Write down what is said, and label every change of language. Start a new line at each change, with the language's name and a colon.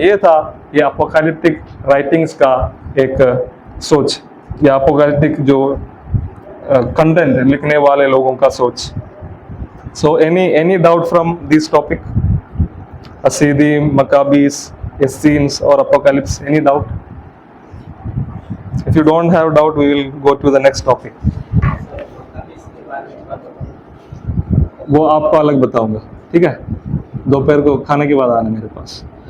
Hindi: ये था ये अपोकैलिप्टिक राइटिंग्स का एक सोच, या अपोकैलिप्टिक जो कंटेंट लिखने वाले लोगों का सोच।
English: So any doubt from this topic, Hasidim, Maccabees, Essenes और apocalypse? Any doubt? If you don't have doubt, we will go to the next topic.
Hindi: वो आपको अलग बताऊंगा, ठीक है? दोपहर को खाने के बाद आना मेरे पास।